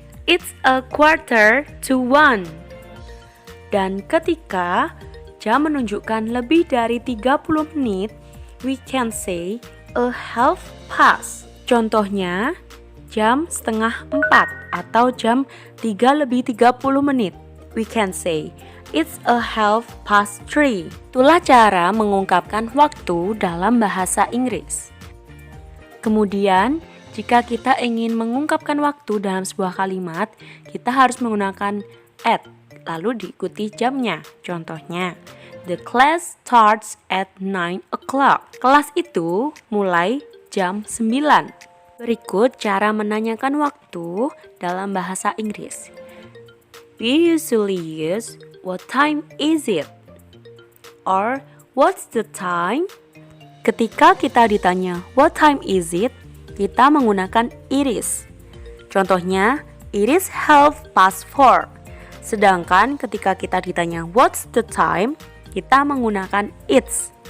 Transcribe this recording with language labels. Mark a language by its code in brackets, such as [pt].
[en] It's a quarter to 1. [id] Dan ketika jam menunjukkan lebih dari 30 menit, [en] we can say a half past. [id] Contohnya, jam setengah 4 atau jam 3 lebih 30 menit. [en] We can say, it's a half past 3. [id] Itulah cara mengungkapkan waktu dalam bahasa Inggris. Kemudian, jika kita ingin mengungkapkan waktu dalam sebuah kalimat, kita harus menggunakan at, lalu diikuti jamnya. Contohnya, [en] The class starts at 9 o'clock. [id] Kelas itu mulai jam 9. Berikut cara menanyakan waktu dalam bahasa Inggris. [en] We usually use what time is it? Or what's the time? [id] Ketika kita ditanya [en] what time is it, [id] kita menggunakan [en] it is. [id] Contohnya, [en] it is 4:30. [id] Sedangkan ketika kita ditanya [en] what's the time, [id] kita menggunakan [en] it's.